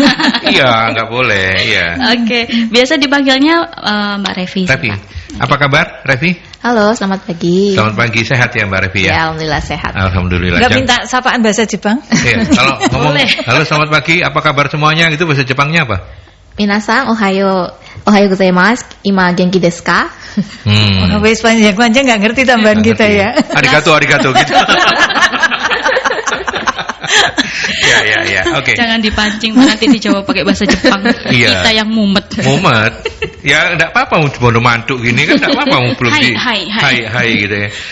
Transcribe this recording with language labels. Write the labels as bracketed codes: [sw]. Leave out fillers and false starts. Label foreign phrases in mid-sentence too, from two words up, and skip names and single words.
[id] Iya, nggak boleh. Iya. Oke, biasa dipanggilnya Mbak Revi. Revi, apa kabar Revi? Halo, selamat pagi. Selamat pagi, sehat ya Mbak Revi ya? Ya, alhamdulillah sehat. Alhamdulillah. Enggak minta sapaan bahasa Jepang? Iya, kalau ngomong halo selamat pagi, apa kabar semuanya? Itu bahasa Jepangnya apa? [ja] 皆さん、おはようございます. 今元気ですか? [id] Wes panjang-panjang nggak ngerti tambahan kita ya. Arigato gitu. Ya. Oke. Jangan dipancing nanti dijawab pakai bahasa Jepang. Iya. Kita yang mumet. Ya enggak apa-apa bondo mantuk gini kan enggak apa-apa belum di hai gitu ya.